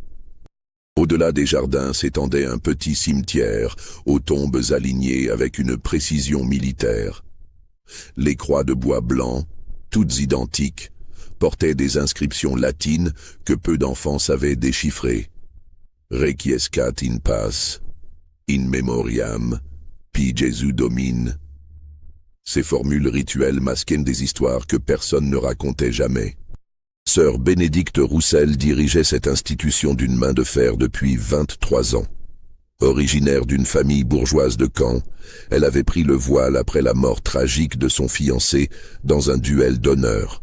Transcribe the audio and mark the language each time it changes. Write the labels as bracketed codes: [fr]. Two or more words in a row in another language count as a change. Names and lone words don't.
[fr] Au-delà des jardins s'étendait un petit cimetière, aux tombes alignées avec une précision militaire. Les croix de bois blanc, toutes identiques, portaient des inscriptions latines que peu d'enfants savaient déchiffrer. [la] Requiescat in pace, in memoriam, Pi Jesu Domine. [fr] Ces formules rituelles masquaient des histoires que personne ne racontait jamais. Sœur Bénédicte Roussel dirigeait cette institution d'une main de fer depuis 23 ans. Originaire d'une famille bourgeoise de Caen, elle avait pris le voile après la mort tragique de son fiancé dans un duel d'honneur.